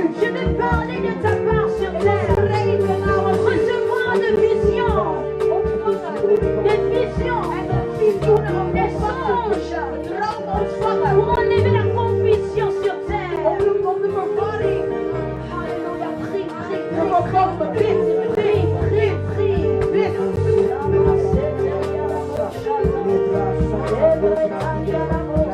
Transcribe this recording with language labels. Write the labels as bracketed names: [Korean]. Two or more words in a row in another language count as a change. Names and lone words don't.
[French] Je veux parler de ta part sur terre. [Dutch] Spreken namens u. [French] Recevoir de visions, [Dutch] Ontvangen. [French] des visions, [Dutch] En de visioenen [French] des [Dutch] ontvangen. [French] songes [Dutch] Droom ontvangen. [French] pour enlever la confusion sur terre. [Dutch] Om de verwarring [French] Alléluia, prie, prie, [Dutch] te voorkomen. Bid, [French] prie, prie, prie. [Dutch] bid. [French] Alléluia.